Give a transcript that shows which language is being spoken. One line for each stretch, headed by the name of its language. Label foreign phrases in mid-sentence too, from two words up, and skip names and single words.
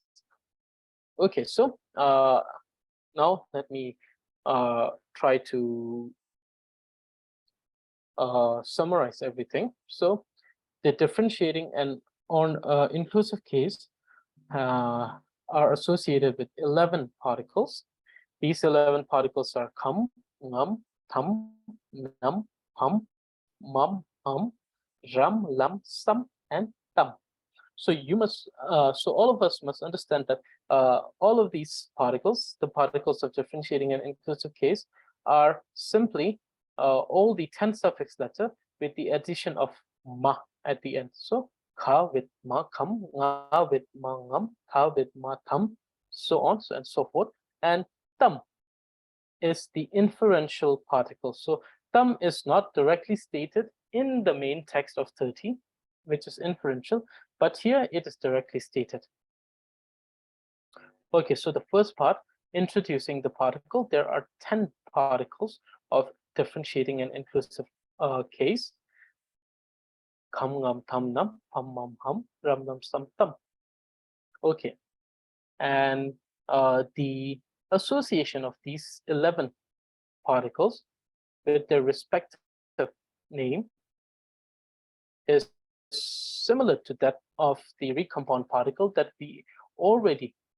English: Okay, so now let me try to summarize everything. So the differentiating and inclusive case are associated with 11 particles. These 11 particles are kam, ngam, tham, nam, hum, mum, ram, lam, sam, and tam. So so all of us must understand that all of these particles, the particles of differentiating and inclusive case, are simply all the 10 suffix letter with the addition of ma at the end. So ka with ma kam, nga with ma ngam, ka with ma tham, so on and so forth. And tam is the inferential particle. So tam is not directly stated in the main text of 30, which is inferential, but here it is directly stated. Okay, so the first part, introducing the particle, there are 10 particles of differentiating and inclusive case. Kam, ngam, tham, nam, pam, mam, hum, ram, nam, sam, tam. Okay, and the association of these 11 particles with their respective name is similar to that of the recompound particle that we already